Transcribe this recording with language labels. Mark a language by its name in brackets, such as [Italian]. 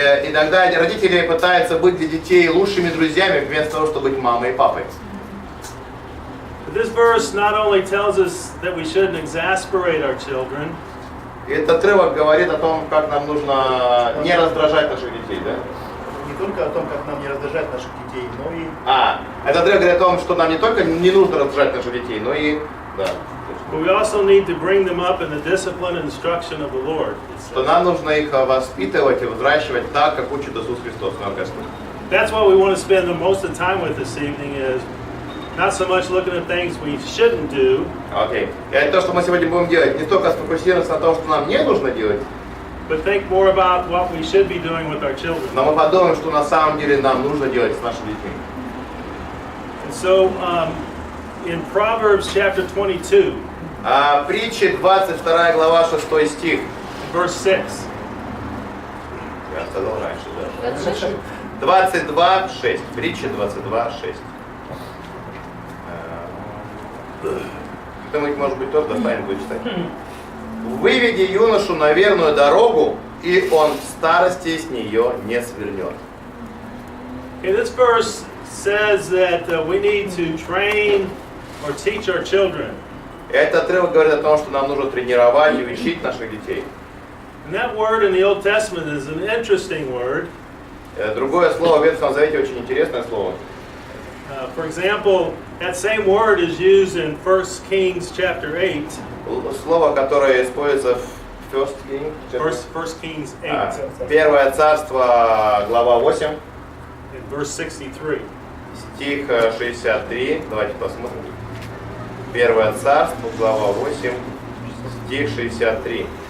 [Russian] Иногда родители пытаются быть для детей лучшими друзьями, вместо того, чтобы быть мамой и папой. [English] But this verse not only tells us that we shouldn't exasperate our children. [Russian] Этот отрывок говорит о том, как нам нужно не раздражать наших детей, да? Не только о том, как нам не раздражать наших детей, но и... Этот отрывок говорит о том, что нам не только не нужно раздражать наших детей, но и... Да. [English] But we also need to bring them up in the discipline and instruction of the Lord. [Russian] Что нам нужно их воспитывать и взращивать так, как учит Иисус Христос, наш Господь. [English] That's what we want to spend the most of the time with this evening is not so much looking at things we shouldn't do. [Russian] Окей. И это то, что мы сегодня будем делать. Не только сфокусироваться на том, что нам не нужно делать, [English] But think more about what we should be doing with our children. [Russian] но мы подумаем, что на самом деле нам нужно делать с нашими детьми. [English] And so, in Proverbs chapter 22, [Russian] Притчи, 22 глава, 6 стих. [English] verse 6. [Russian] Я сказал раньше, да. 22, 6. Притчи 22, 6. Кто-нибудь, может быть, тоже достанет, будет читать. Выведи юношу на верную дорогу, и он в старости с нее не свернет. [English] Okay, this verse says that we need to train or teach our children. [Russian] Этот отрывок говорит о том, что нам нужно тренировать и учить наших детей. [English] And that word in the Old Testament is an interesting word. [Russian] Другое слово в Ветхом Завете очень интересное слово. [English] For example, that same word is used in 1 Kings chapter 8. [Russian] Слово, которое используется в First [English] Kings 8. [Russian] Первое царство, глава 8. [English] In verse 63. [Russian] Стих 63. Давайте посмотрим. Первое царство, глава 8, стих 63.